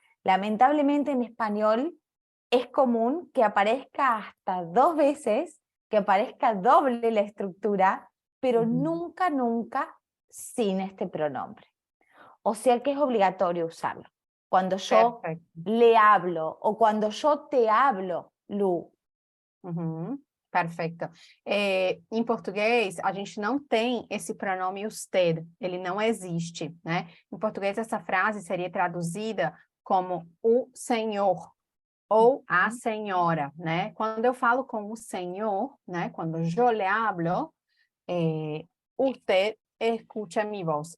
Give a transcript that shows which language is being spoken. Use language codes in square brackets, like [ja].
[es] Lamentablemente en español es común que aparezca hasta 2 veces, que aparezca doble la estructura, pero nunca, nunca sin este pronombre. O sea que es obligatorio usarlo. Cuando yo le hablo o cuando yo te hablo, Lu. [pt] Perfeito. Em português, a gente não tem esse pronome usted, ele não existe, né? Em português, essa frase seria traduzida como o senhor ou a senhora, né? Quando eu falo com o senhor, né? Quando eu [es] le hablo, usted escucha mi voz.